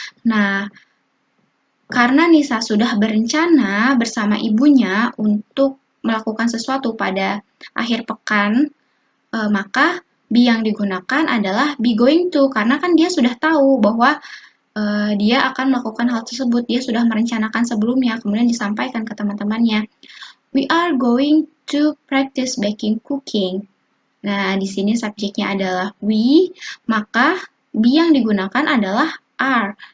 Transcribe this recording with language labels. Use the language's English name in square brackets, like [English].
[Indonesian] Nah, karena Nisa sudah berencana bersama ibunya untuk melakukan sesuatu pada akhir pekan, maka be yang digunakan adalah be going to, karena kan dia sudah tahu bahwa dia akan melakukan hal tersebut, dia sudah merencanakan sebelumnya, kemudian disampaikan ke teman-temannya. [English] We are going to practice baking cooking. [Indonesian] Nah, di sini subjeknya adalah we, maka be yang digunakan adalah are.